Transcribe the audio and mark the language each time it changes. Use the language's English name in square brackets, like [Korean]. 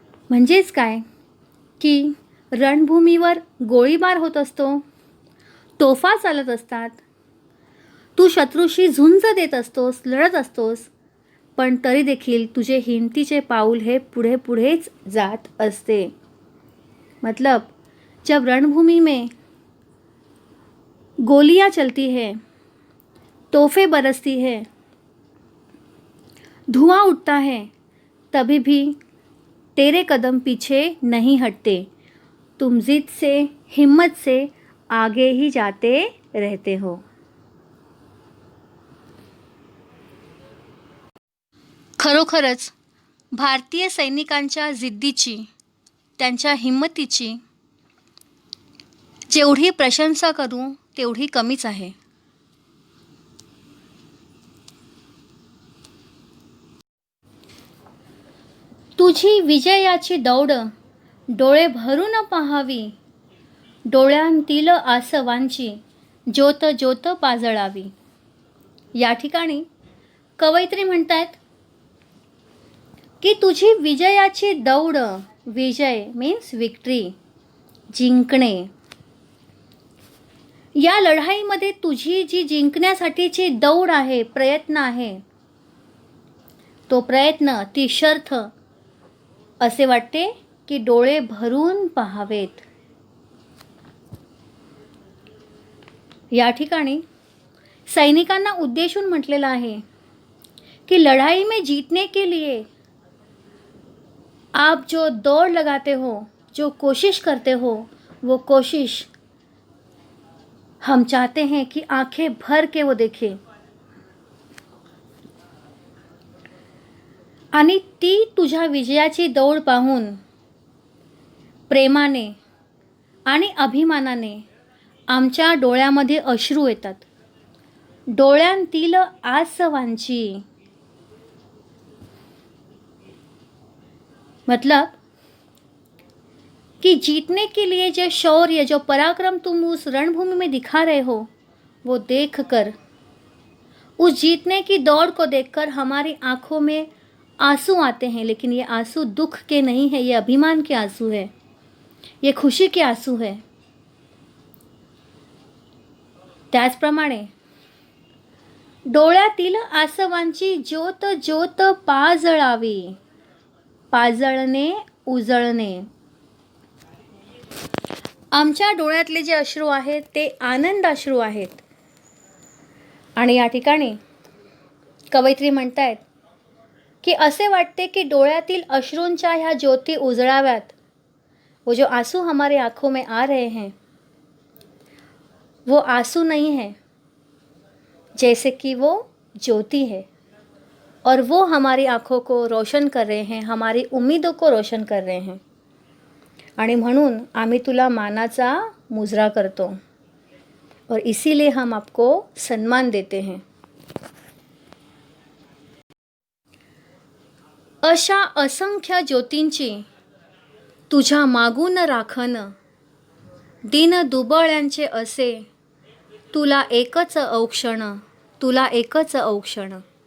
[Marathi] म्हणजेच काय की रणभूमीवर गोळीबार होत असतो, तोफा चालत असतात, तू शत्रूशी झुंज देत असतोस, लढत असतोस, पण तरी देखील तुझे हिमतीचे पाऊल हे पुढे पुढेच जात असते. [Hindi] मतलब जब रणभूमि में गोलियां चलती है, तोहफे बरसती है, धुआं उठता है, तभी भी तेरे कदम पीछे नहीं हटते, तुम जिद से, हिम्मत से आगे ही जाते रहते हो. [Marathi] खरोखरच भारतीय सैनिकांच्या जिद्दीची, त्यांच्या हिम्मतीची जेवढी प्रशंसा करू तेवढी कमीच आहे. तुझी विजयाची दौड डोळे भरून पाहावी, डोळ्यांतील आसवांची ज्योत ज्योत पाजळावी. या ठिकाणी कवयित्री म्हणतात की तुझी विजयाची दौड, विजय [English] means victory, [Marathi] जिंकणे. या लढाईमध्ये तुझी जी जिंकण्यासाठीची दौड आहे, प्रयत्न आहे, तो प्रयत्न, ती शर्थ असे वाटते की डोळे भरून पाहावेत. या ठिकाणी सैनिकांना उद्देशून म्हटलेलं आहे [Hindi] कि लड़ाई में जीतने के लिए आप जो दौड़ लगाते हो, जो कोशिश करते हो, वो कोशिश हम चाहते हैं कि आंखें भर के वो देखें. [Marathi] आणि ती तुझ्या विजयाची दौड पाहून प्रेमाने आणि अभिमानाने आमच्या डोळ्यामध्ये अश्रू येतात. डोळ्यांतील आसवांची, [Hindi] मतलब कि जीतने के लिए जो शौर्य, जो पराक्रम तुम उस रणभूमि में दिखा रहे हो, वो देखकर, उस जीतने की दौड़ को देखकर हमारी आंखों में आंसू आते हैं. लेकिन ये आंसू दुख के नहीं है, ये अभिमान के आंसू है, ये खुशी के आंसू है. [Marathi] त्याचप्रमाणे डोळ्यातील आसवांची ज्योत ज्योत पाजळावी, पाजळणे, उजळणे. आमच्या डोळ्यातले जे अश्रू आहेत ते आनंद अश्रू आहेत. आणि या ठिकाणी कवयित्री म्हणतायत की असे वाटते की डोळ्यातील अश्रूंच्या ह्या ज्योती उजळाव्यात. [Hindi] वो जो आंसू हमारे आँखों में आ रहे हैं, वो आंसू नहीं है, जैसे कि वो ज्योति है, और वो हमारी आँखों को रोशन कर रहे हैं, हमारी उम्मीदों को रोशन कर रहे हैं. [Marathi] आणि म्हणून आम्ही तुला मानाचा मुजरा करतो, [Hindi] और इसीलिए हम आपको सम्मान देते हैं. [Marathi] अशा असंख्य ज्योतींची तुझ्या मागून राखण, दिन दुबळ्यांचे असे तुला एकच औक्षण, तुला एकच औक्षण.